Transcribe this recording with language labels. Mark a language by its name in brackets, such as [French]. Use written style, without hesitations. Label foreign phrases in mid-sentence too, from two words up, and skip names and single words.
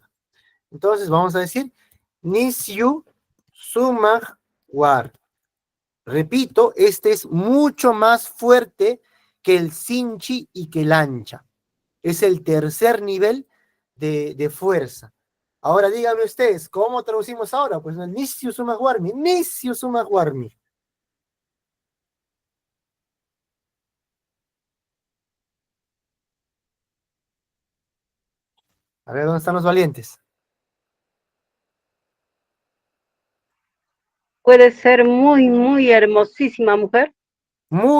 [Spanish] Entonces vamos a decir [Quechua] nisiu sumag war. [Spanish] Repito, este es mucho más fuerte que el sinchi y que el ancha. Es el tercer nivel de fuerza. Ahora díganme ustedes, ¿cómo traducimos ahora? Pues el [Quechua] nisiu sumag warmi, nisiu sumag warmi. [Spanish] A ver, ¿dónde están los valientes? Puede ser muy, muy hermosísima mujer.